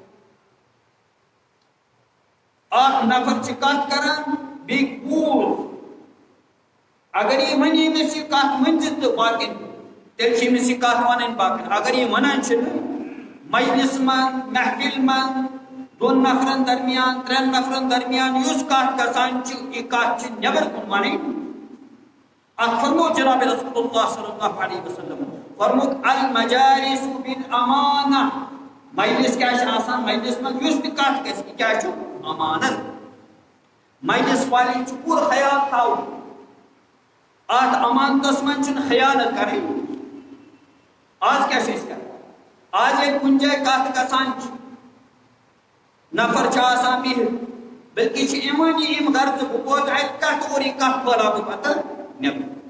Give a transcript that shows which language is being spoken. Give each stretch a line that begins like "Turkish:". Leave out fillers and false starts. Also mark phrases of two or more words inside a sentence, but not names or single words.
Kashmiri: اکھ نفر چھِ کتھ کران بیٚیہِ بوٗز، اگر یہ ونہِ أمِس یہِ کتھ ؤنۍ زِ تہٕ باقین تیٚلہِ چھِ أمِس یہِ کتھ ونٕنۍ باقین. اگر یہِ ونان چھِنہٕ مجلس منٛز محفل منٛز دۄن نفرن درمیان ترٛٮ۪ن نفرن درمیان یُس کتھ گژھان چھِ یہِ کتھ چھِ نٮ۪بر کُن ونٕنۍ. اتھ فرمو جناب رسول اللہ
Arabic: صلی اللہ علیہ وسلم
Kashmiri: فرموک
Arabic: المجالس بالامانہ.
Kashmiri: مجلس کیا چھِ آسان، مجلس منٛز یُس تہِ کتھ گژھِ یہِ کیٛاہ چھُ امانت. مجلس والٮ۪ن چھُ پوٗرٕ خیال تھاوُن اتھ امانتس منٛز چھُنہٕ خیانت کرٕنۍ. آز کیٛاہ چھِ أسۍ کران، آز ییٚلہِ کُنہِ جایہِ کتھ گژھان چھِ نفر چھِ آسان بِہِتھ بلکہِ چھِ یِوان یہِ اَمہِ غرضہٕ بہٕ ووت اتہِ کتھ اور یہِ کتھ پھٲلاو بہٕ پتہٕ نٮ۪بر.